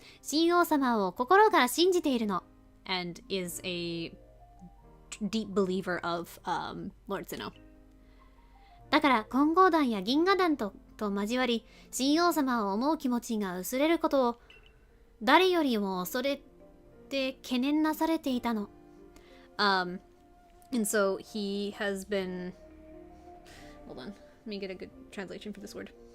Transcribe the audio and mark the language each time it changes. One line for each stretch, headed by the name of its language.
Japanese: 神王様を心から信じているの
English: and is a deep believer of Lord Sinnoh.
Japanese: だから金剛団や銀河団と交わり、神王様を思う気持ちが薄れることを誰よりも恐れて懸念なされていたの。
English: And so he has been... Hold on. Let me get a good translation for this word.